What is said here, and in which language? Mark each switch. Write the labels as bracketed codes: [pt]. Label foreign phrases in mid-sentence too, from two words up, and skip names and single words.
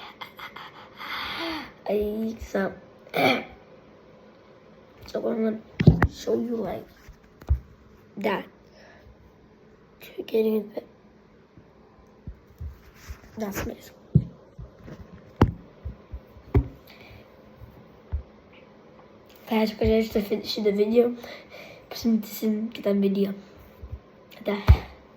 [en] So I'm gonna show you like that. You're getting it. That's nice. [pt] Acho que a gente tá fechando o vídeo. [lt] Pasymitysim kitam video.